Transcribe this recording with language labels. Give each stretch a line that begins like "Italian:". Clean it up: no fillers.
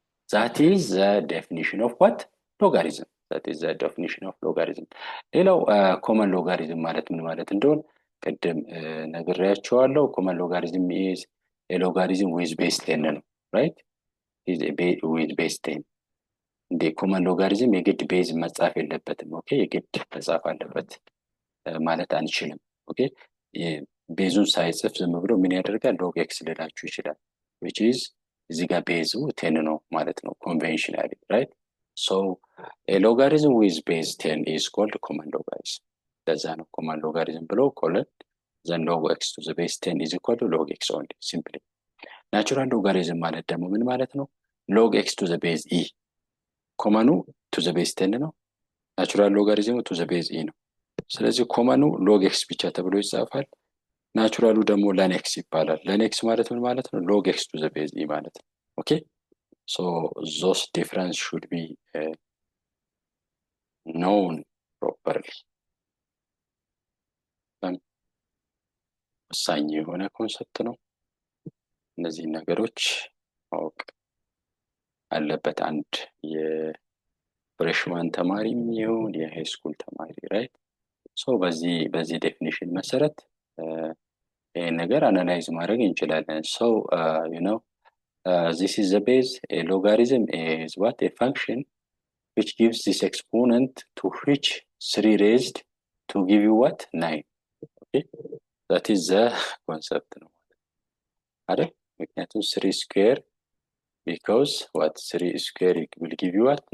English: That is the definition of what? Logarithm. That is the definition of logarithm.
Amharic: ሌላው common logarithm ማለት ምን ማለት እንደሆነ ቅድም ነግሬያቸዋለሁ።
English: common logarithm is a logarithm with base 10
Amharic: ነው, right?
English: is a with base 10.
Amharic: እንደ common logarithm የግድ ቤዝ መጻፍ የለበትም። ኦኬ፣ የግድ መጻፍ አለበት ማለት አንችልም። ኦኬ፣ ቤዙን ሳይጽፍ ዝም ብሎ ምን ያደርጋል? log x ሊላችሁ ይችላል,
English: which is
Amharic: እዚህ ጋር ቤዙ 10 ነው ማለት ነው conventionally, right?
English: So a logarithm with base 10 is called common logarithm.
Amharic: ለዛ ነው common logarithm ብሎ called.
English: Then log x to the base 10 is equal to log x only, simply. Natural logarithm
Amharic: ማለት ደግሞ ምን ማለት ነው?
English: log x to the base e.
Amharic: ኮመኑ to the base 10 ነው። ናቹራል ሎጋሪዝሙ
English: to the base e
Amharic: ነው። ስለዚህ ኮመኑ log x ብቻ ተብሎ ይጻፋል። ናቹራሉ ደግሞ ln x ይባላል። ln x ማለት ምን ማለት ነው?
English: log x to the base e
Amharic: ማለት ነው።
English: ኦኬ፣ so those difference should be known properly.
Amharic: ወሳኝ የሆነ ኮንሰፕት ነው። እነዚህ ነገሮች ማወቅ አለበት አንድ የፍሬሽማን ተማሪም ይሁን የሃይ ስኩል ተማሪ, right? so በዚህ ዴፊኒሽን መሰረት ይሄን ነገር አናላይዝ ማድረግ እንችላለን።
English: so you know this is the base. A logarithm is what? A function which gives this exponent to which 3 raised to give you what? 9. okay, that is the concept ነው አይደል?
Amharic: ምክንያቱም 3 square
English: because what? 3 square will give you what?